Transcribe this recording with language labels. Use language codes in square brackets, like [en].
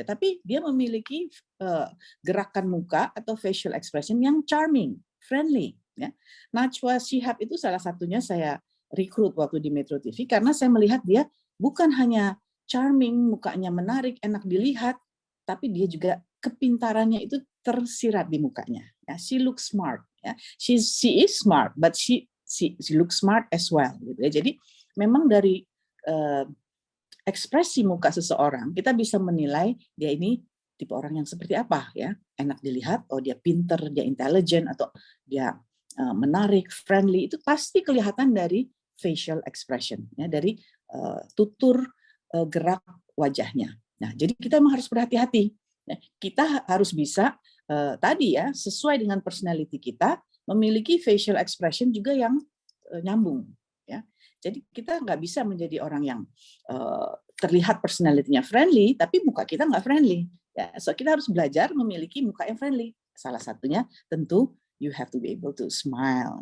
[id] Tapi dia memiliki gerakan muka atau facial expression yang charming, friendly. Ya. Najwa Shihab itu salah satunya saya rekrut waktu di Metro TV karena saya melihat dia bukan hanya charming, mukanya menarik, enak dilihat, tapi dia juga kepintarannya itu tersirat di mukanya. [en] Ya, she looks smart. Ya. She is smart, but she looks smart as well. [id] Gitu ya. Jadi memang dari ekspresi muka seseorang kita bisa menilai dia ini tipe orang yang seperti apa ya, enak dilihat, oh dia pinter, dia intelligent, atau dia menarik, friendly, itu pasti kelihatan dari facial expression, ya, dari tutur gerak wajahnya. Nah, jadi kita memang harus berhati-hati. Kita harus bisa tadi ya sesuai dengan personality kita memiliki facial expression juga yang nyambung. Ya, jadi kita nggak bisa menjadi orang yang terlihat personality-nya friendly, tapi muka kita nggak friendly. Ya, so kita harus belajar memiliki muka yang friendly. Salah satunya tentu [en] you have to be able to smile.